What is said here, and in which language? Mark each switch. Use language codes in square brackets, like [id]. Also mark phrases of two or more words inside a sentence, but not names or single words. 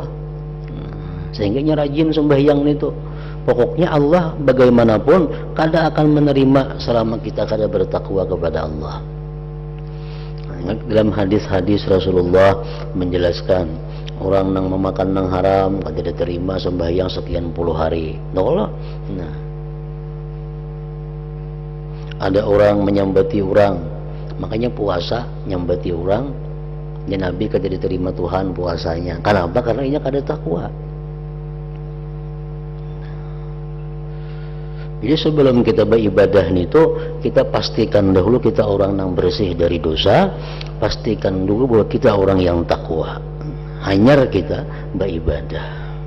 [id] Sehingga rajin sembahyang itu. Pokoknya Allah bagaimanapun kada akan menerima selama kita kada bertakwa kepada Allah. Dalam hadis-hadis Rasulullah menjelaskan, orang yang memakan yang haram kada diterima sembahyang sekian puluh hari. Nah, ada orang menyambati orang, makanya puasa nyambati orang, dan Nabi kada diterima Tuhan puasanya. Kenapa? Karena ini kada takwa. Jadi sebelum kita beribadah itu, kita pastikan dahulu kita orang yang bersih dari dosa, pastikan dulu bahwa kita orang yang takwa. Hanya kita beribadah.